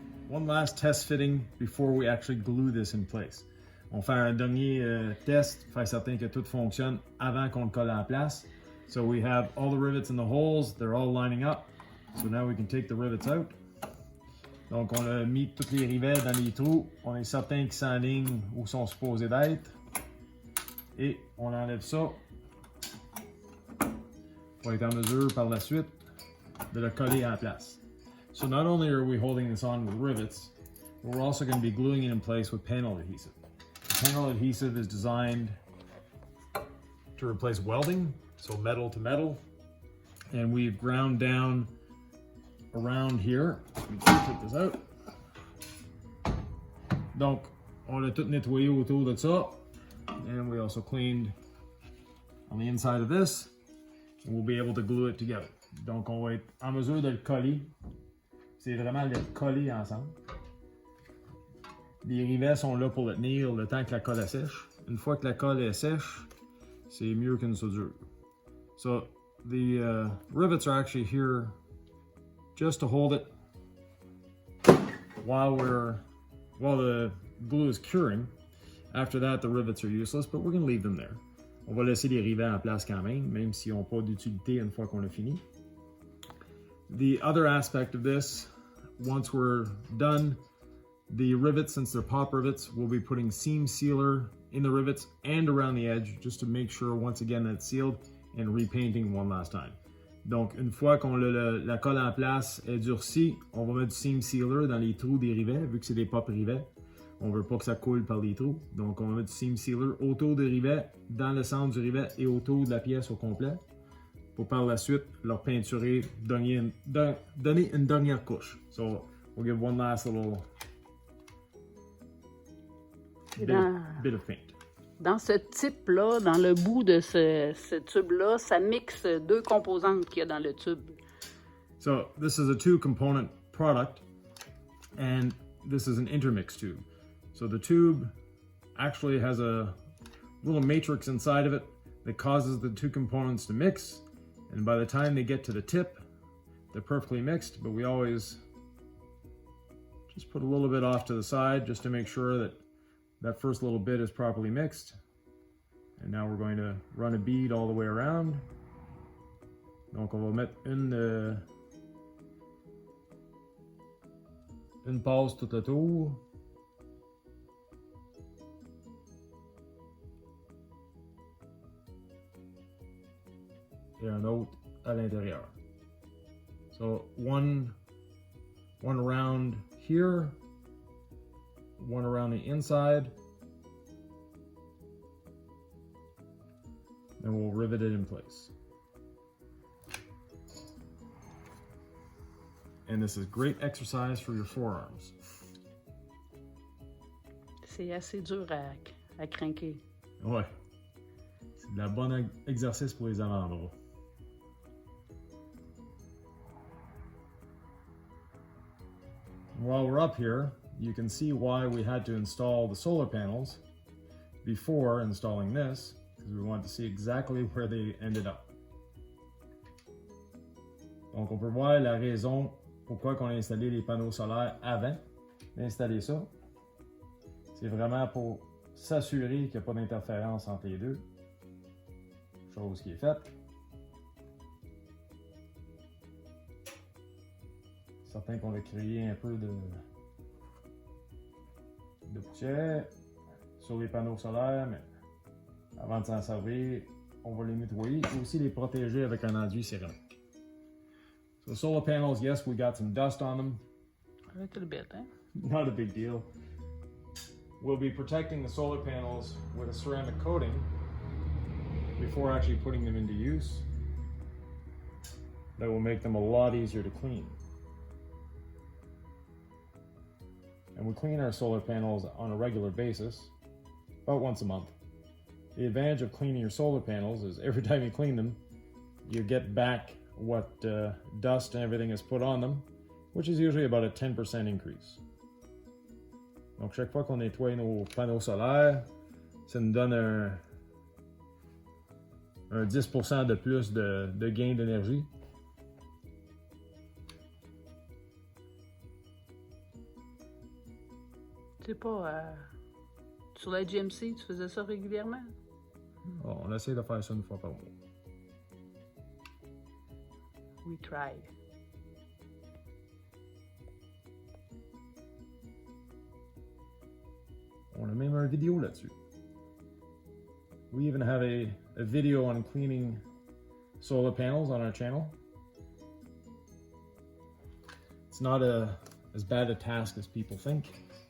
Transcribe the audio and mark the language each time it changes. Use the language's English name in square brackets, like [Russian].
[English] One last test fitting before we actually glue this in place. [French] On fait un dernier test, faire certain que tout fonctionne avant qu'on le colle en place. [English] So we have all the rivets in the holes, they're all lining up. So now we can take the rivets out. [French] Donc on a mis tous les rivets dans les trous. On est certain qu'ils s'alignent où sont supposés d'être. Et on enlève ça pour être en mesure par la suite de le coller en place. [English] So not only are we holding this on with rivets, but we're also going to be gluing it in place with panel adhesive. The panel adhesive is designed to replace welding, so metal to metal. And we've ground down around here. Let me take this out. [French] Donc, on a tout nettoyé autour de ça. [English] And we also cleaned on the inside of this. And we'll be able to glue it together. [French] Donc, on va être en mesure de le coller. C'est vraiment le coller ensemble. Les rivets sont là pour le tenir le temps que la colle sèche. Une fois que la colle est sèche, c'est mieux qu'une soudure. [English] So the rivets are actually here just to hold it while the glue is curing. After that, the rivets are useless, but we're going to leave them there. [French] On va laisser les rivets en place quand même s'ils n'ont pas d'utilité une fois qu'on a fini. [English] The other aspect of this, once we're done, the rivets, since they're pop rivets, we'll be putting seam sealer in the rivets and around the edge just to make sure, once again, that it's sealed, and repainting one last time. [French] Donc, une fois qu'on a la colle en place est durcie, on va mettre du seam sealer dans les trous des rivets, vu que c'est des pop rivets. On veut pas que ça coule par les trous. Donc, on va mettre du seam sealer autour des rivets, dans le centre du rivet et autour de la pièce au complet. Pour par la suite leur peinturer, donner une dernière couche. [English] So we'll give one last little bit of paint. [French] Dans ce type-là, dans le bout de ce tube-là, ça mixe deux composantes qu'il y a dans le tube. [English] So this is a 2-component product, and this is an intermix tube. So the tube actually has a little matrix inside of it that causes the two components to mix. And by the time they get to the tip, they're perfectly mixed, but we always just put a little bit off to the side just to make sure that that first little bit is properly mixed. And now we're going to run a bead all the way around. [French] Donc on va mettre une passe tout autour. Et un autre à l'intérieur. [English] So one around here, one around the inside, and we'll rivet it in place. And this is great exercise for your forearms. [French] C'est assez dur à craquer. Ouais. C'est de la bonne exercice pour les avant-bras. [English] While we're up here, you can see why we had to install the solar panels before installing this, because we wanted to see exactly where they ended up. [French] Donc on peut voir la raison pourquoi on a installé les panneaux solaires avant d'installer ça. C'est vraiment pour s'assurer qu'il n'y a pas d'interférence entre les deux. chose qui est faite. Certain qu'on a créé un peu de poussière sur les panneaux solaires, mais avant de s'en servir, on va les nettoyer et aussi les protéger avec un enduit céramique. [English] So solar panels, yes, we got some dust on them. A little bit, hein? Not a big deal. We'll be protecting the solar panels with a ceramic coating before actually putting them into use. That will make them a lot easier to clean. And we clean our solar panels on a regular basis, about once a month. The advantage of cleaning your solar panels is every time you clean them, you get back what dust and everything is put on them, which is usually about a 10% increase. [French] Donc chaque fois qu'on nettoie nos panneaux solaires, ça nous donne un 10% de plus de gain d'énergie. Tu sais pas, sur la GMC, tu faisais ça régulièrement? Oh, on essaie de faire ça une fois par mois. [English] We tried. [French] On a même une vidéo là-dessus. [English] We even have a video on cleaning solar panels on our channel. It's not as bad a task as people think.